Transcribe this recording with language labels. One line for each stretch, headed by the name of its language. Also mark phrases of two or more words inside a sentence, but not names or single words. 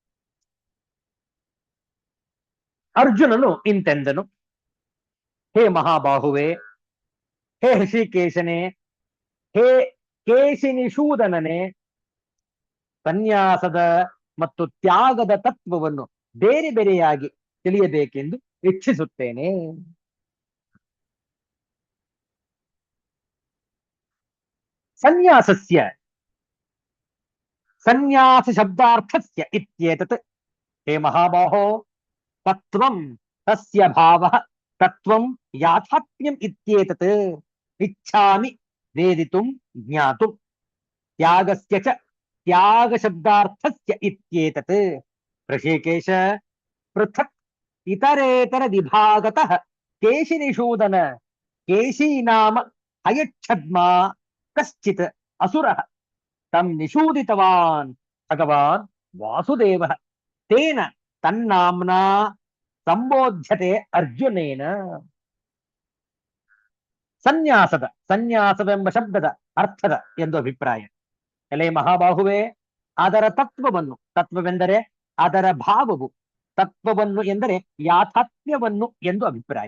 Kannada: ಅರ್ಜುನನು ಇಂತೆಂದನು, ಹೇ ಮಹಾಬಾಹುವೆ, ಹೇ ಋಷಿಕೇಶನೇ, ಹೇ ಕೇಶಿನಿಷೂದನನೇ, ಸನ್ಯಾಸದ ಮತ್ತು ತ್ಯಾಗದ ತತ್ವವನ್ನು ಬೇರೆ ಬೇರೆಯಾಗಿ ತಿಳಿಯಬೇಕೆಂದು ಇಚ್ಛಿಸುತ್ತೇನೆ.
Sanskrit: संन्यासस्य संन्यास शब्दार्थस्य इत्येतत् हे महाबाहो तत्त्वं तस्य भावः तत्त्वं याथात्म्यम् इत्येतत् इच्छामि वेदितुं ज्ञातुं त्यागस्य च त्याग शब्दार्थस्य इत्येतत् ऋषिकेश पृथक् इतरेतर विभागतः केशिनिषूदन केशी नाम हयच्छद्मा कश्चित् असुरः तं निषूदितवान् भगवान् वासुदेवः तेन तन्नाम्ना ಸಂಬೋಧ್ಯತೆ ಅರ್ಜುನೇನ.
Kannada: ಸಂನ್ಯಾಸವೆಂಬ ಶಬ್ದದ ಅರ್ಥದ ಎಂದು ಅಭಿಪ್ರಾಯ. ಎಲೆ ಮಹಾಬಾಹುವೆ, ಅದರ ತತ್ವವೆಂದರೆ ಅದರ ಭಾವವು, ತತ್ವವನ್ನು ಎಂದರೆ ಯಾಥಾತ್ಮ್ಯವನ್ನು ಎಂದು ಅಭಿಪ್ರಾಯ.